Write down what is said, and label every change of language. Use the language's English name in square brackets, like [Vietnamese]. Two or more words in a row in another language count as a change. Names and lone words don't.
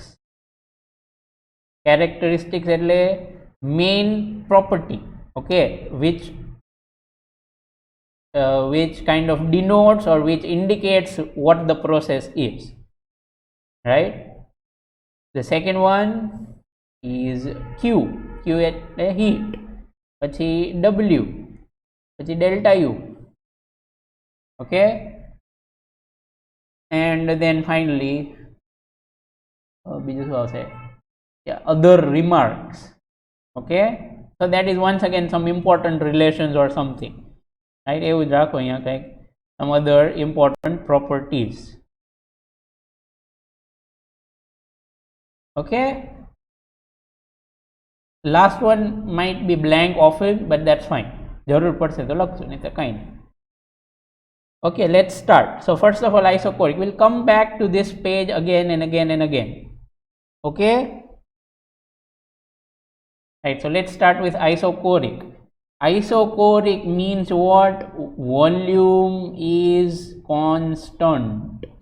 [English] Characteristics એટલે main property, okay, which kind of denotes or which indicates what the process is, right? The second one is Q. Q એટલે heat, પછી W, પછી delta U, okay, and then finally [Gujarati] બીજું શું આવશે? [English] Other remarks. Okay, so that is once again some important relations or something, right? [Gujarati] એવું જ રાખો અહીંયા કંઈક, [English] some other important properties. Okay, last one might be blank often, but that's fine. [Gujarati] જરૂર પડશે તો લખશું, નહીં તો કંઈ નહીં. [English] Okay, let's start. So first of all, isochoric. We'll come back to this page again and again and again. Okay, right, so let's start with isochoric. Isochoric means what? Volume is constant.